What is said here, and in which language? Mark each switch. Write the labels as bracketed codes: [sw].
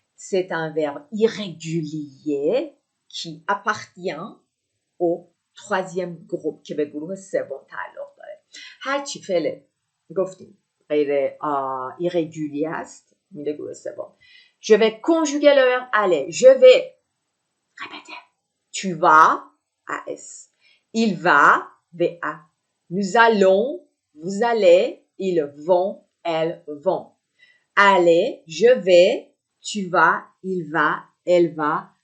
[fr] C'est un verbe irrégulier qui appartient au troisième groupe [fa] که به گروه سوم تعلق داره. هرچی فعل گفتیم غیر irrégulier است میره گروه سوم. [fr] Je vais conjuguer le verbe aller. Je vais répéter. Tu vas AS. Il va VA. Nous allons, vous allez, ils vont, elles vont. Aller, je vais, tu vas, il va, elle va.